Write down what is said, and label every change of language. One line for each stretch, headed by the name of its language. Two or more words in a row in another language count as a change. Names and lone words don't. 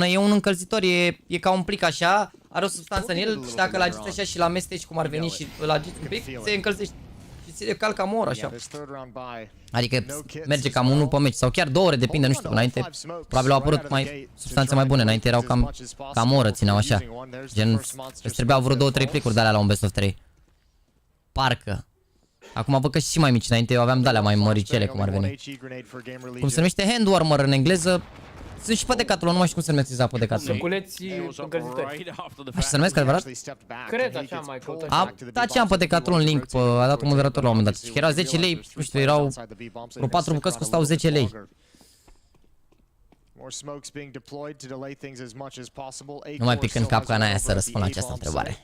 Romanian: E un încălzitor, e ca un plic așa, are o substanță în el și dacă îl agiți așa și la amesteci cum ar veni și îl agiți un pic, se încălzește. Și ți-e calca mor așa. Adică merge cam unul pe meci sau chiar 2 ore, depinde, nu știu, înainte probabil au apărut mai substanțe mai bune, înainte erau cam oră, țineau așa. Gen, îți trebuiau vreo 2-3 plicuri de alea la un best of 3. Parcă. Acum văd că și mai mici, înainte eu aveam de alea mai măricele, cum ar veni. Cum se numește
English: hand warmer
Romanian: în engleză. Sunt și pe Decathlon, nu mai știu cum se numește pe Decathlon. Suculeți încălzitori. Așa se numesc adevărat? Cred așa mai căutați. Da, ce am pe Decathlon link, a dat un moderator la un moment dat. Și erau 10 lei, nu știu, erau vreo 4 bucăți costau 10 lei. Nu mai pic în capcana aia să răspund la această întrebare.